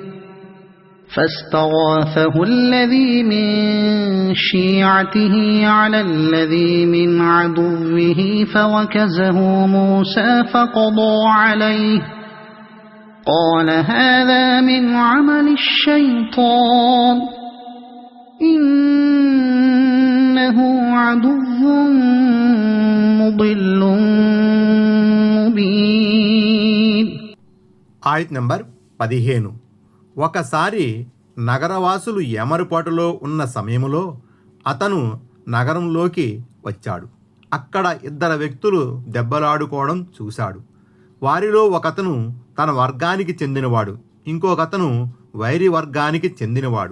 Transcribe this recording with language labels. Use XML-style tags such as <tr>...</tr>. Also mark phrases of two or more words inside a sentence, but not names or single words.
<ar>فاستغاثه الذي من شيعته على الذي من عدوه فوكزه موسى فقضى عليه قال هذا من عمل الشيطان إنه عدو مضل مبين.</ar> <te>ఆయత్ నంబర్ 15. ఒకసారి నగరవాసులు ఎమరుపాటులో ఉన్న సమయంలో అతను నగరంలోకి వచ్చాడు. అక్కడ ఇద్దరు వ్యక్తులు దెబ్బలాడుకోవడం చూశాడు. వారిలో ఒకతను తన వర్గానికి చెందినవాడు, ఇంకొకతను వైరి వర్గానికి చెందినవాడు.</te>